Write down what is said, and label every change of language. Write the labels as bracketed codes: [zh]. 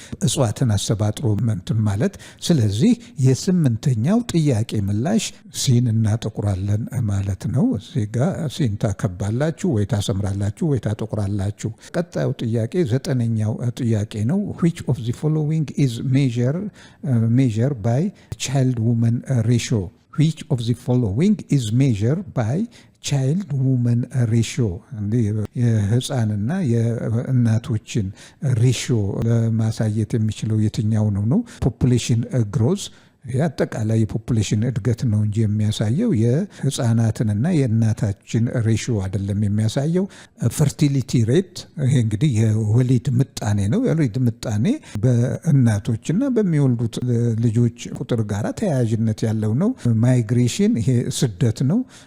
[am] እጽዋትን አሰባጥሮ እንትን ማለት። ስለዚህ የስምንተኛው ጥያቄ ምላሽ ሲን እናጠቁራለን ማለት ነው። እዚህ ጋር ሲን ታከባላችሁ ወይ ታሰምራላችሁ ወይ ታጠቁራላችሁ። ቀጣዩ ጥያቄ ዘጠነኛው ጥያቄ ነው። [en] which of the following is measured by child woman ratio? which of the following is measured by child woman ratio? [am] የህፃንና የእናቶችን ሬሽዮ ለማሳየት የሚችለው የትኛው ነው? ፖፑሌሽን ግሮዝ የአጠቃላይ የፖፑሌሽን እድገት ነው እንጂ የሚያሳየው የህፃናትንና የእናታችን ሬሽዮ አይደለም የሚያሳየው። ፈርቲሊቲ ሬት ይሄ እንግዲህ የወሊድ ምጣኔ ነው። የወሊድ ምጣኔ በእናቶችና በሚወልዱት ልጆች ቁጥር ጋር ተያያዥነት ያለው ነው። ማይግሬሽን ይሄ ስደት ነው።